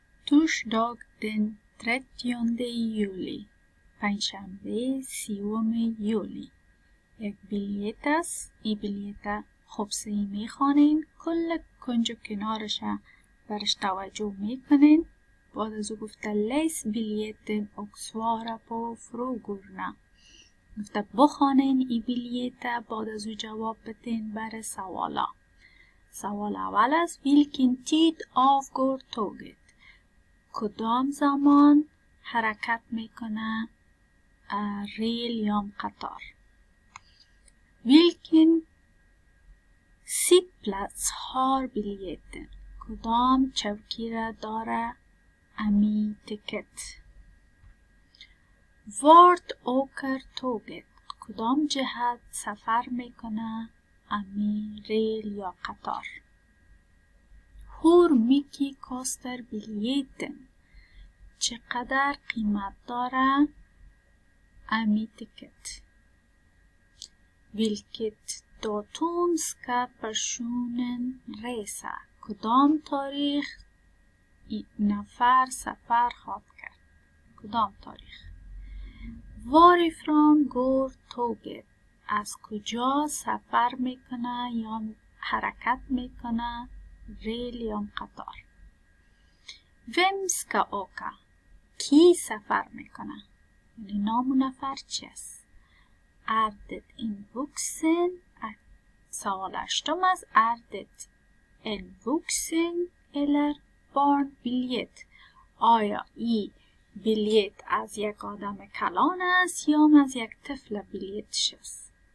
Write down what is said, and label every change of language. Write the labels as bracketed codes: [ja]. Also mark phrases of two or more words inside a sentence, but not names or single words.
[sv] Torsdag den 30 juli. [fa] پنجشنبه 30 یولی. یک بلیت است. این بلیت خبصی میخوانین، کل کنج و کنارش برش توجه میکنین. بعد از او گفته لیس [sv] biljetten och svara på frågorna. [fa] گفته بخوانین این بلیت، بعد از او جواب بدین بر سوالا. سوال اول است [sv] vilken tid avgår tåget؟ [fa] کدام زمان حرکت میکنه ریل یا قطار؟ [sv] vilken sittplats har biljetten؟ [fa] کدام چوکی را داره امی تیکت؟ [sv] vart åker tåget؟ [fa] کدام جهت سفر میکنه امی ریل یا قطار؟ [sv] hur mycket kostar biljetten؟ [fa] چقدر قیمت داره امی تیکت؟ [sv] vilket datum ska personen resa؟ [fa] کدام تاریخ نفر سفر خواهد کرد؟ کدام تاریخ؟ [sv] varifrån går tåget؟ [fa] از کجا سفر میکنه یا حرکت میکنه ریل یا قطار؟ [sv] vem ska åka؟ [fa] کی سفر میکنه؟ یعنی نام و نفر چی است؟ [sv] är det en vuxen؟ [fa] سوال هشتم است [sv] är det en vuxen eller barnbiljett؟ [fa] آیا این بلیت از یک آدم کلان است یا از یک طفل بلیتش است؟